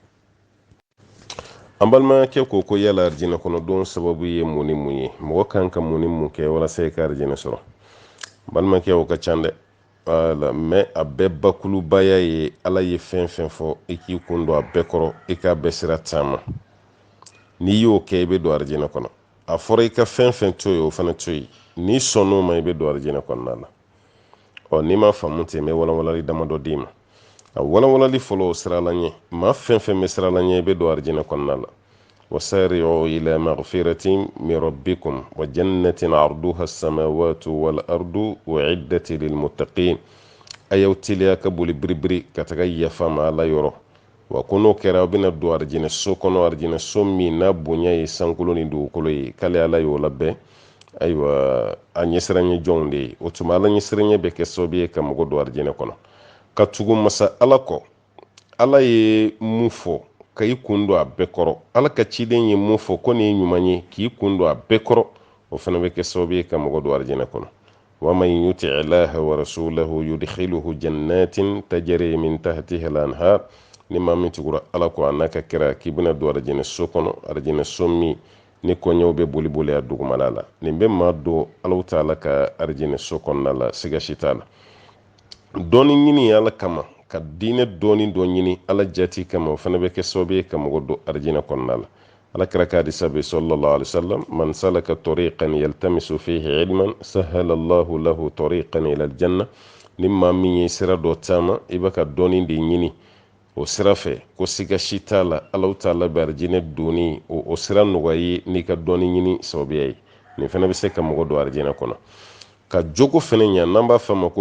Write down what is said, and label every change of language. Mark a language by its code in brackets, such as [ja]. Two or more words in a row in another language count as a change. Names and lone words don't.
[bm] an balimakɛ ko yala arijinɛ kɔnɔdon sababu ye mun ni mun ye mɔgɔ kan ka mun ni mun kɛ walasa i ka arijinɛ sɔrɔ balimakɛ o ka ca dɛ wala mɛ a bɛɛ bakulubaya ye ala ye fɛn fɛn fɔ i k'i kun don a bɛɛ kɔrɔ i k'a bɛɛ sira taama n'i y'o kɛ i bɛ don arijinɛ kɔnɔ a fɔra i ka fɛn fɛn to yen o fana to yen n'i sɔnn'o ma i bɛ don arijinɛ kɔnɔna la n'i ma faamu ten n bɛ walawalali damadɔ d'i ma a walawalali fɔlɔ o sirala ɲɛ maa fɛn fɛn bɛ sirala ɲɛ i bɛ don arijinɛ kɔnɔna la [ar] وسارعوا إلى مغفرة من ربكم وجنة عرضها السماوات والأرض أعدت للمتقين [bm] a y'aw teliya ka boli biribiri ka taga yafa ma ala yɔrɔ wa ko n'o kɛra aw bɛna don arijinɛ so kɔnɔ arijinɛ so min n'a bonya ye sankolo ni dugukolo ye k'ale ala y'o labɛn ayiwa a ɲɛsiranɲɛ jɔnw de ye o tuma ala ɲɛsiranɲɛ bɛ kɛ sababu ye ka mɔgɔ don arijinɛ kɔnɔ ka tugu masa ala kɔ ala ye mun fɔ ka i kun don a bɛɛ kɔrɔ ala ka ciden ye mun fɔ ko nin ye ɲuman ye k'i kun don a bɛɛ kɔrɔ o fana bɛ kɛ sababu ye ka mɔgɔ don arijinɛ kɔnɔ [ar] ومن يطع الله ورسوله يدخله جنات تجري من تحتها الأنهار [bm] ni maa min tugura ala kɔ a n'a ka kɛra k'i bɛna don arijinɛ so kɔnɔ arijinɛ so min ni kɔɲɛw bɛ boli boli a dugumala la nin bɛ maa don alaw ta'ala ka arijinɛ so kɔnɔna la siga si t'a la dɔɔni ɲini ala kama ka diinɛ dɔɔni dɔ ɲini ala jati kama o fana bɛ kɛ sababu ye ka mɔgɔ don arijinɛ kɔnɔna la ala kɛra ka hadisa bɛ [ar] صلى الله عليه وسلم من سلك طريقا يلتمس فيه علما سهل الله له طريقا إلى الجنة [bm] ni maa min ye sira dɔ taama i bɛ ka dɔɔni de ɲini o sira fɛ ko siga si t'a la alaw ta'ala bɛ arijinɛ donni o sira nɔgɔya ye n'i ka dɔɔni ɲini sababuya ye nin fana bɛ se ka mɔgɔ don arijinɛ kɔnɔ ka jogo fɛnɛ ɲa n'an b'a fɔ a ma ko